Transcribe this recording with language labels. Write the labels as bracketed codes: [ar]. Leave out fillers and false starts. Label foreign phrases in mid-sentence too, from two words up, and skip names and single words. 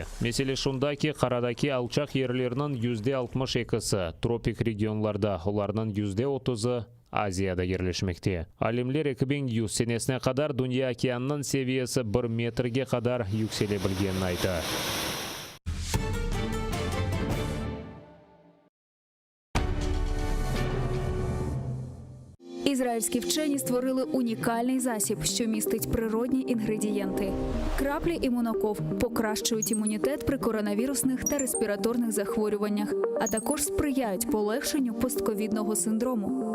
[crh] Mesele şundaki qaradaki alçak yerlerinin %62'sı tropik regionlarda, onlarının %30'ı Aziyada yerleşmekte. Alimler 2100 senesine kadar Dünya okeanının seviyesi 1 metrge kadar yükselebilgenini aytı. [uk] Ізраїльські вчені створили унікальний засіб, що містить природні інгредієнти. Краплі імуноков покращують імунітет при коронавірусних та респіраторних захворюваннях, а також сприяють полегшенню постковідного синдрому.